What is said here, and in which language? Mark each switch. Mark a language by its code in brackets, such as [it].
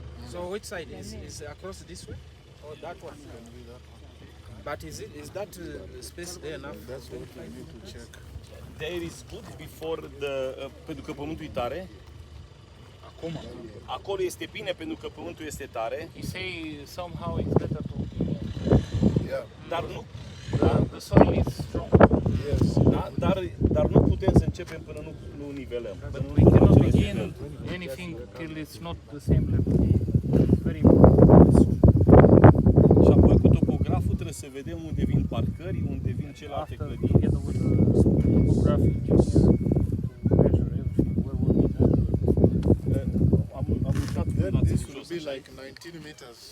[en] So which side is across this way or that one? But is that space there enough? That's what we need to check. There is good before the [ro] pentru că pământul e tare. Acum. Acolo este bine pentru că pământul este tare. [en] You say somehow it's better to. Yeah. [ro] Dar nu. [en] The soil is strong. Yes. [ro] Da, dar nu putem să începem până nu nivelăm. [en] But we cannot begin anything till it's not the same level. It's very important. [ro] Și apoi cu topograful trebuie să vedem unde vin parcări, unde vin celelalte clădiri. [en] Together with the topographic engineer to measure everything where we need. [ro] Am lucrat [en] This will be like 19 meters.